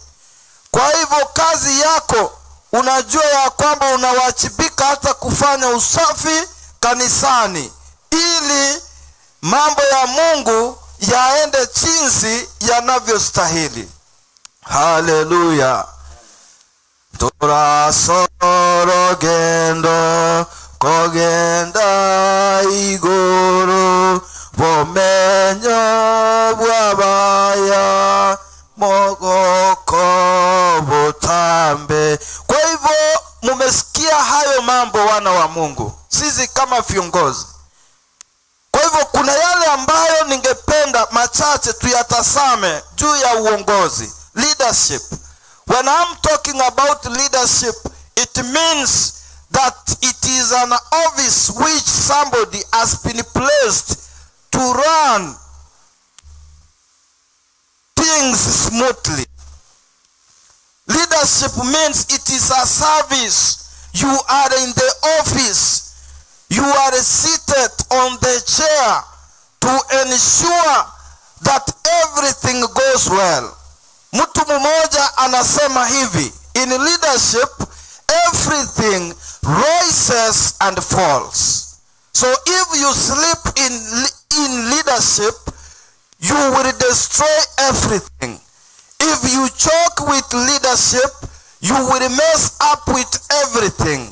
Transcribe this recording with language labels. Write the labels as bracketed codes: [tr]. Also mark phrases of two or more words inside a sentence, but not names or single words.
[sw] Kwa hivyo kazi yako, unajua ya kwamba unawajibika hata kufanya usafi kanisani ili mambo ya Mungu yaende jinsi yanavyostahili. [guz] Haleluya. Turasoro gendo kogenda iguru bomenyo bwabaya mogoko butambe. [sw] Kwa hivyo mumesikia hayo mambo, wana wa Mungu, sisi kama viongozi. Kwa hivyo kuna yale ambayo ningependa machache tuyatasame juu ya uongozi, leadership. [en] When I'm talking about leadership, it means that it is an office which somebody has been placed to run things smoothly. Leadership means it is a service. You are in the office. You are seated on the chair to ensure that everything goes well. [sw] Mtu mmoja anasema hivi, [en] in leadership everything rises and falls. So if you sleep in leadership, you will destroy everything. If you joke with leadership, you will mess up with everything.